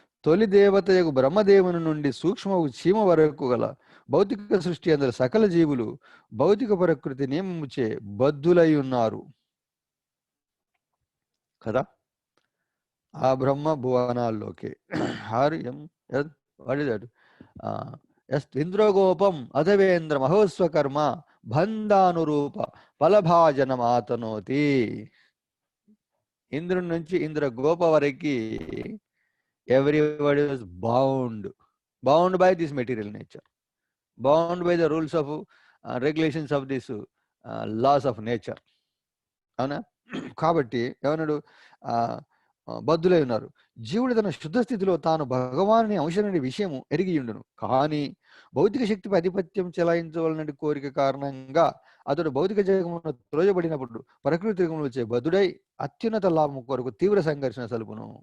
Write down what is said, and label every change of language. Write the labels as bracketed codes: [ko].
[te] తొలి దేవతయగు బ్రహ్మదేవుని నుండి సూక్ష్మవు చీమ వరకు గల భౌతిక సృష్టి అందరు సకల జీవులు భౌతిక ప్రకృతి నియమముచే బద్ధులై ఉన్నారు కదా. ఆ బ్రహ్మ భువనాల్లోకి హార్యం [en] What is that? [sa] ఇంద్రగోపం అధవేంద్ర మహోస్వకర్మ బంధానురూప ఫలభాజనం ఆతనోతి. [te] ఇంద్రుడి నుంచి ఇంద్ర గోప వరకు [en] everybody was bound by this material nature, bound by the rules of regulations of this laws of nature. [te] అవునా? కాబట్టి ఏమన్నాడు? బద్ధులై ఉన్నారు. జీవుడు తన శుద్ధ స్థితిలో తాను భగవానుని అంశనని విషయము ఎరిగి ఉండును. కానీ భౌతిక శక్తిపై ఆధిపత్యం చెలాయించవలనని కోరిక కారణంగా అతడు భౌతిక జగమును త్రోయబడినప్పుడు ప్రకృతి జగములు వచ్చే బద్ధుడై అత్యున్నత లాభం కొరకు తీవ్ర సంఘర్షణ సలుపును.